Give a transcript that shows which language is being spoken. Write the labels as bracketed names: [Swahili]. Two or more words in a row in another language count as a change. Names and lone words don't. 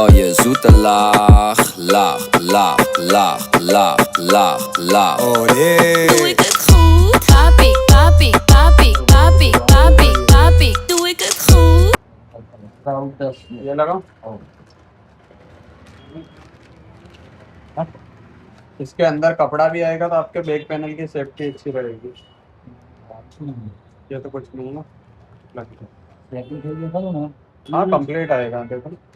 [Dutch] je zoete lach, lach, lach, lach, lach, lach, lach. [English] Oh yeah. [Dutch] Doe ik het goed? [Spanish] Papi, papi, papi, papi, papi, papi. [Dutch] Doe ik het goed? [Hindi] ये लगाओ। इसके अंदर कपड़ा भी आएगा तो आपके [English] back panel [Hindi] की सेफ्टी अच्छी रहेगी। ये तो कुछ नहीं है। हाँ कंप्लीट आएगा देखो।